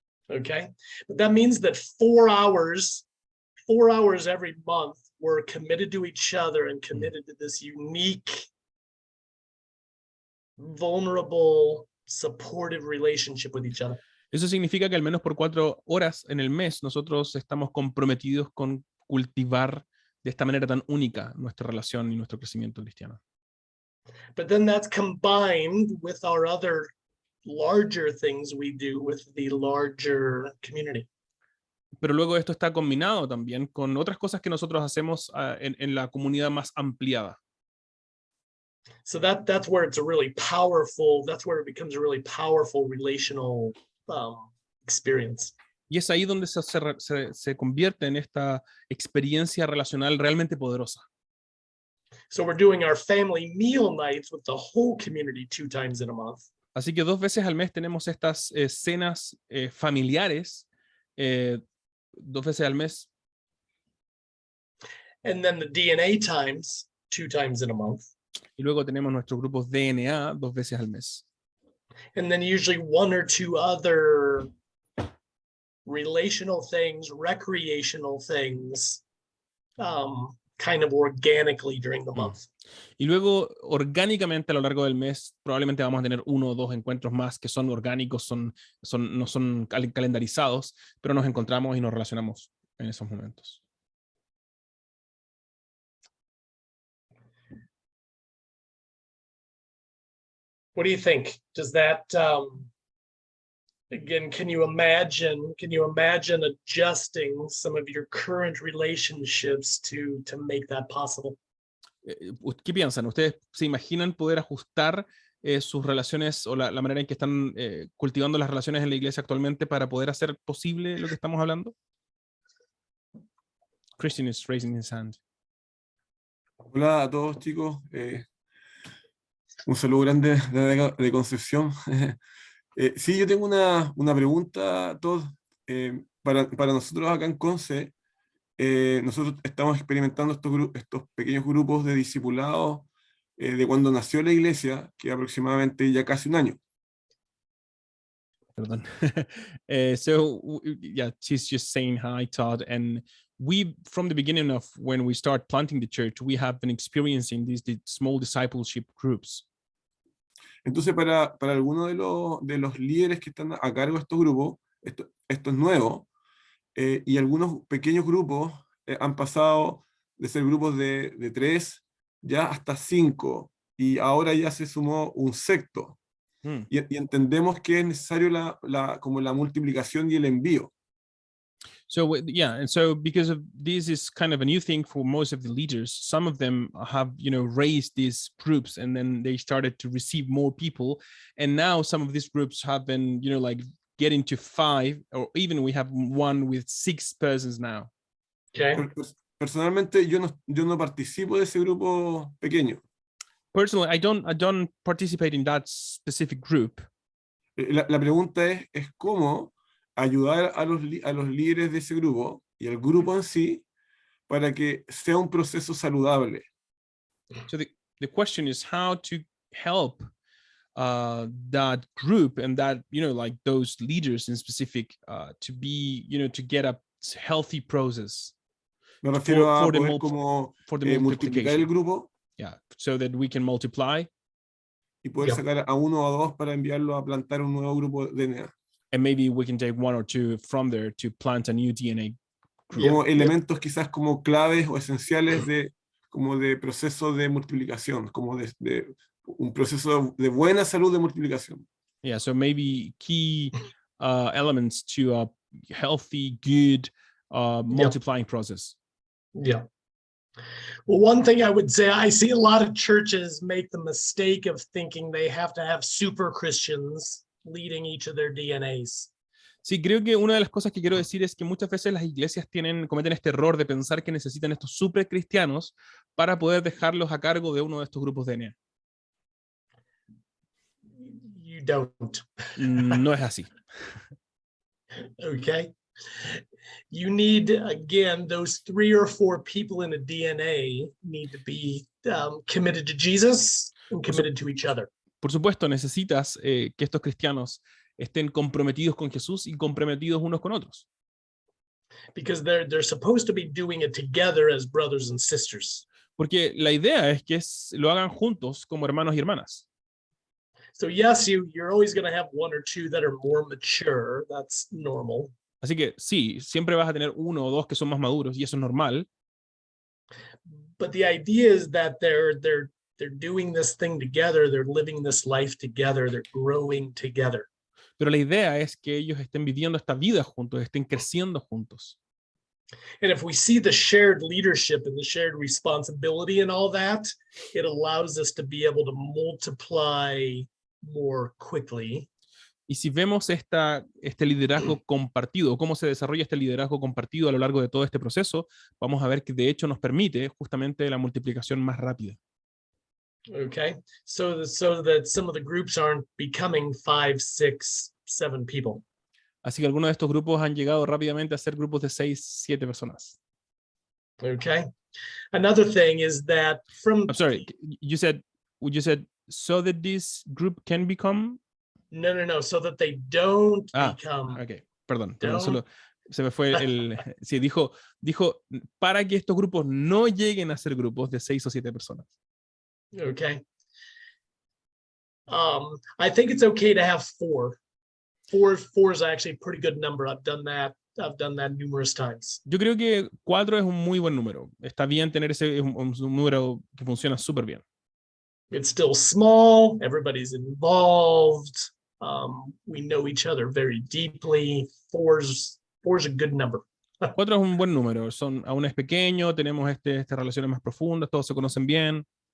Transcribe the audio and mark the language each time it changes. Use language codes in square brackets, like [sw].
[en] Okay, but that means that 4 hours every month, we're committed to each other and committed to this unique, vulnerable, supportive relationship with each other. [es] Eso significa que al menos por 4 horas en el mes nosotros estamos comprometidos con cultivar de esta manera tan única nuestra relación y nuestro crecimiento cristiano. [en] But then that's combined with our other larger things we do with the larger community. [es] Pero luego esto está combinado también con otras cosas que nosotros hacemos en la comunidad más ampliada. [en] So that's where it's a really powerful, that's where it becomes a really powerful relational experience. [es] Y es ahí donde se convierte en esta experiencia relacional realmente poderosa. [en] So we're doing our family meal nights with the whole community 2 times in a month. [es] Así que 2 veces al mes tenemos estas cenas familiares, 2 veces al mes. [en] And then the DNA times 2 times in a month. [es] Y luego tenemos nuestros grupos DNA 2 veces al mes. [en] And then usually 1 or 2 other relational things, recreational things, kind of organically during the month. [es] Y luego, orgánicamente a lo largo del mes, probablemente vamos a tener 1 o 2 encuentros más que son orgánicos, no son calendarizados, pero nos encontramos y nos relacionamos en esos momentos. [en] What do you think? Does that, again, can you imagine adjusting some of your current relationships to make that possible? [es] ¿Qué piensan? ¿Ustedes se imaginan poder ajustar sus relaciones o la manera en que están cultivando las relaciones en la iglesia actualmente para poder hacer posible lo que estamos hablando? [en] Christian is raising his hand. [es] Hola a todos, chicos. Un saludo grande de Concepción. Sí, yo tengo una pregunta a todos. Para nosotros acá en Conce, nosotros estamos experimentando estos pequeños grupos de discipulados de cuando nació la iglesia, que aproximadamente ya casi un año. [en] Perdón. So yeah, she's just saying hi, Todd, and we, from the beginning of when we start planting the church, we have been experiencing these small discipleship groups. [es] Entonces, para algunos de los líderes que están a cargo de estos grupos, esto es nuevo, y algunos pequeños grupos han pasado de ser grupos de 3 ya hasta 5, y ahora ya se sumó un sexto. Y entendemos que es necesario como la multiplicación y el envío. [en] So yeah, and so because of this is kind of a new thing for most of the leaders, some of them have, raised these groups, and then they started to receive more people, and now some of these groups have been, like getting to 5, or even we have one with 6 persons now. Okay. [es] Personalmente, yo no participo de ese grupo pequeño. [en] Personally, I don't participate in that specific group. [es] La pregunta es cómo ayudar a los líderes de ese grupo y al grupo en sí para que sea un proceso saludable. [en] So the question is how to help that group and that, like those leaders in specific to be, to get a healthy process. [es] Me refiero a [en] for the [es] poder como [en] for the [es] multiplicar el grupo. [en] Yeah, so that we can multiply. [es] Y poder sacar a 1 o 2 para enviarlo a plantar un nuevo grupo de DNA. [en] And maybe we can take 1 or 2 from there to plant a new DNA group. [es] Como elementos quizás como claves o esenciales como de proceso de multiplicación, como de un proceso de buena salud de multiplicación. [en] Yeah, so maybe key elements to a healthy, good multiplying process. Yeah. Well, one thing I would say, I see a lot of churches make the mistake of thinking they have to have super Christians leading each of their DNAs. [es] Sí, creo que una de las cosas que quiero decir es que muchas veces las iglesias cometen este error de pensar que necesitan estos super cristianos para poder dejarlos a cargo de uno de estos grupos de DNA. [en] You don't. [es] No es así. [en] Okay. You need, again, those 3 or 4 people in a DNA need to be committed to Jesus and committed to each other. [es] Por supuesto, necesitas que estos cristianos estén comprometidos con Jesús y comprometidos unos con otros. [en] Because they're supposed to be doing it together as brothers and sisters. [es] Porque la idea es que lo hagan juntos como hermanos y hermanas. [en] So yes, you're always going to have 1 or 2 that are more mature. That's normal. [es] Así que sí, siempre vas a tener 1 o 2 que son más maduros y eso es normal. [en] But the idea is that they're doing this thing together, they're living this life together, they're growing together. [es] Pero la idea es que ellos estén viviendo esta vida juntos, estén creciendo juntos. [en] And if we see the shared leadership and the shared responsibility and all that, it allows us to be able to multiply more quickly. [es] Y si vemos este liderazgo compartido, cómo se desarrolla este liderazgo compartido a lo largo de todo este proceso, vamos a ver que de hecho nos permite justamente la multiplicación más rápida. [en] Okay, so that some of the groups aren't becoming 5, 6, 7 people. [es] Así que algunos de estos grupos han llegado rápidamente a ser grupos de 6, 7 personas. [en] Okay, another thing is that from. I'm sorry, you said so that this group can become. No, so that they don't become. [es] Okay, perdón, solo se me fue sí, dijo para que estos grupos no lleguen a ser grupos de 6 o 7 personas. [en] Okay. I think it's okay to have 4. 4 is actually a pretty good number. I've done that numerous times. [es] Yo creo que 4 es un muy buen número. Está bien tener un número que funciona súper bien. [en] It's still small. Everybody's involved. We know each other very deeply. 4's a good number. [es] 4 es un buen número. Aún es pequeño, tenemos estas relaciones más profundas, todos se conocen bien.